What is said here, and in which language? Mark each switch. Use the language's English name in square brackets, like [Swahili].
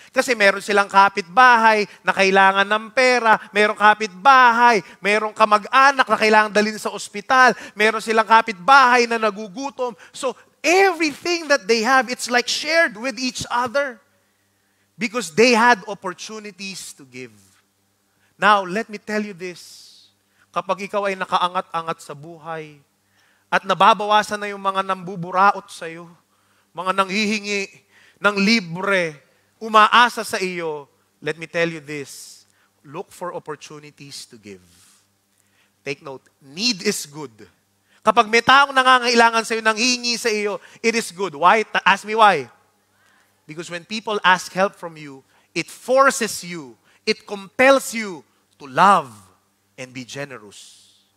[Filipino] Kasi meron silang kapitbahay na kailangan ng pera, merong kapitbahay, merong kamag-anak na kailangan dalhin sa ospital, meron silang kapitbahay na nagugutom. [English] So, everything that they have, it's like shared with each other. Because they had opportunities to give. Now, let me tell you this. [Filipino] Kapag ikaw ay nakaangat-angat sa buhay, at nababawasan na yung mga nambuburaot sa iyo, mga nanghihingi ng libre, umaasa sa iyo, [English] let me tell you this, look for opportunities to give. Take note, need is good. [Filipino] Kapag may taong nangangailangan sa iyo, nanghihingi sa iyo, [English] it is good. Why? Ask me why. Because when people ask help from you, it forces you, it compels you to love and be generous.